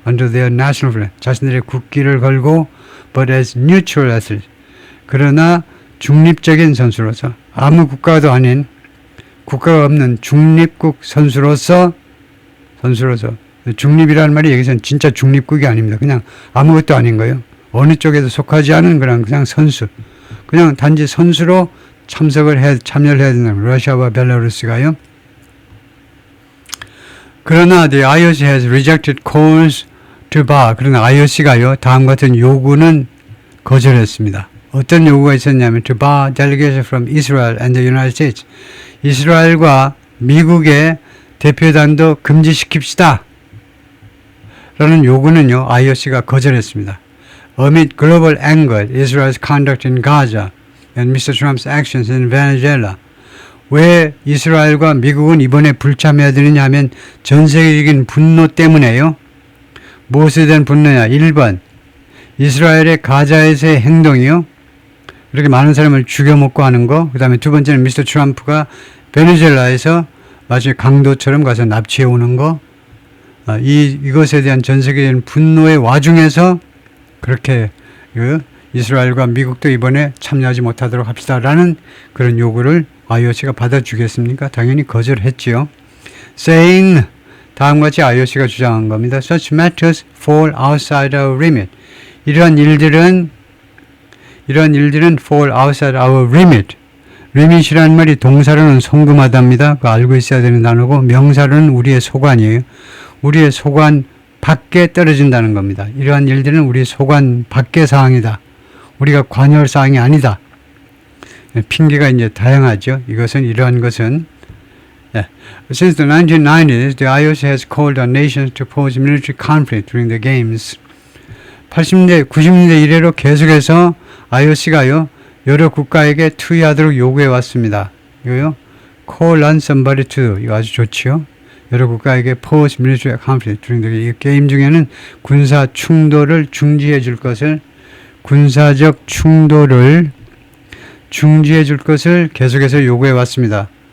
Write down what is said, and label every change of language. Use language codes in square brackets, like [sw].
[en] under their national flag, [ko] 자신들의 국기를 걸고 [en] but as neutral athletes, [ko] 그러나 중립적인 선수로서, 아무 국가도 아닌 국가가 없는 중립국 선수로서 중립이라는 말이 여기서는 진짜 중립국이 아닙니다. 그냥 아무것도 아닌 거예요. 어느 쪽에도 속하지 않은 그냥 선수. 그냥 단지 선수로 참여를 해야 된다는 러시아와 벨라루스가요. 그러나 [en] the IOC has rejected calls to bar. [ko] 그러나 IOC가요. 다음과 같은 요구는 거절했습니다. 어떤 요구가 있었냐면 [en] to bar delegation from Israel and the United States. [ko] 이스라엘과 미국의 대표단도 금지시킵시다. 라는 요구는요. IOC가 거절했습니다. [en] Amid global anger at Israel's conduct in Gaza and Mr. Trump's actions in Venezuela. [ko] 왜 이스라엘과 미국은 이번에 불참해야 되느냐 하면 전 세계적인 분노 때문에요. 무엇에 대한 분노냐? 1번, 이스라엘의 가자에서의 행동이요. 그렇게 많은 사람을 죽여먹고 하는 거. 그 다음에 두 번째는 미스터 트럼프가 베네수엘라에서 마치 강도처럼 가서 납치해 오는 거. 이것에 대한 전 세계적인 분노의 와중에서 그렇게 이스라엘과 미국도 이번에 참여하지 못하도록 합시다라는 그런 요구를 IOC가 받아주겠습니까? 당연히 거절했지요. [en] Saying, [ko] 다음과 같이 IOC가 주장한 겁니다. [en] Such matters fall outside our remit. [ko] 이러한 일들은 [en] fall outside our remit. [ko] remit이라는 말이 동사로는 송금하답니다. 그거 알고 있어야 되는 단어고, 명사로는 우리의 소관이에요. 우리의 소관 밖에 떨어진다는 겁니다. 이러한 일들은 우리 소관 밖의 사항이다. 우리가 관여할 사항이 아니다. 핑계가 이제 다양하죠. 이러한 것은 [en] Since the 1990s, the IOC has called on nations to pause military conflict during the games. [ko] 80년대, 90년대 이래로 계속해서 IOC가요 여러 국가에게 투의하도록 요구해 왔습니다. 이거요, [en] call on somebody to, [ko] 이거 아주 좋지요. 여러 국가에게 [en] pause military conflict during the [ko] 게임 중에는 군사 충돌을 중지해 줄 것을, 군사적 충돌을 중지해 줄 것을 계속해서 요구해 왔습니다.